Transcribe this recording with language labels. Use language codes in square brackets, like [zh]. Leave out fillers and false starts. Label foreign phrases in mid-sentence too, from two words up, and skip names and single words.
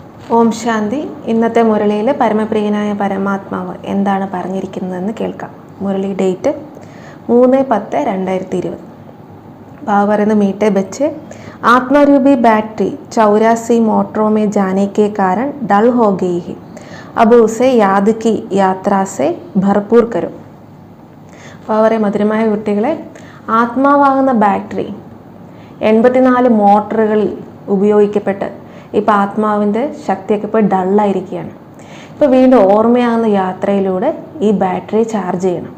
[ml] ഓം ശാന്തി. ഇന്നത്തെ മുരളിയിൽ പരമപ്രിയനായ പരമാത്മാവ് എന്താണ് പറഞ്ഞിരിക്കുന്നതെന്ന് കേൾക്കാം. മുരളി ഡേറ്റ് 3/10/2020. ബാബ പറയുന്നത്, [hi] മീട്ടെ ബच्चे, आत्मारूपी बैटरी 84 मोटरों में जाने के कारण डल हो गई है. अब उसे याद की यात्रा से भरपूर करो. [ml] ബാബ പറയും, മധുരമായ കുട്ടികളെ, ആത്മാവാകുന്ന ബാറ്ററി 84 മോട്ടറുകളിൽ ഉപയോഗിക്കപ്പെട്ട് ഇപ്പോൾ ആത്മാവിൻ്റെ ശക്തിയൊക്കെ ഇപ്പോൾ ഡള്ളായിരിക്കുകയാണ്. ഇപ്പോൾ വീണ്ടും ഓർമ്മയാകുന്ന യാത്രയിലൂടെ ഈ ബാറ്ററി ചാർജ് ചെയ്യണം.